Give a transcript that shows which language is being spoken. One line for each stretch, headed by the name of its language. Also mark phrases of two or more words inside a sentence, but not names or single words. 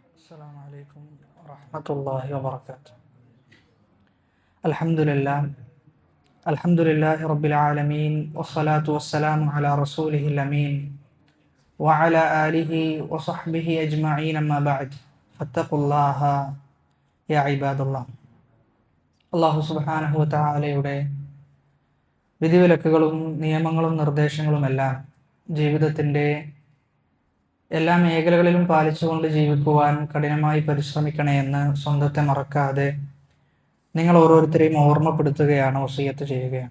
Arabic: السلام عليكم ورحمة الله وبركاته. الحمد لله رب العالمين، والصلاة والسلام على رسوله الأمين وعلى آله وصحبه أجمعين، أما بعد فاتقوا الله يا عباد الله. الله سبحانه وتعالى
Malayalam: വിധിവിലക്കുകളും നിയമങ്ങളും നിർദ്ദേശങ്ങളുമെല്ലാം ജീവിതത്തിൻ്റെ എല്ലാ മേഖലകളിലും പാലിച്ചുകൊണ്ട് ജീവിക്കുവാൻ കഠിനമായി പരിശ്രമിക്കണേ എന്ന് സ്വന്തത്തെ മറക്കാതെ നിങ്ങൾ ഓരോരുത്തരെയും ഓർമ്മപ്പെടുത്തുകയാണ്, വസിയത്ത് ചെയ്യുകയാണ്.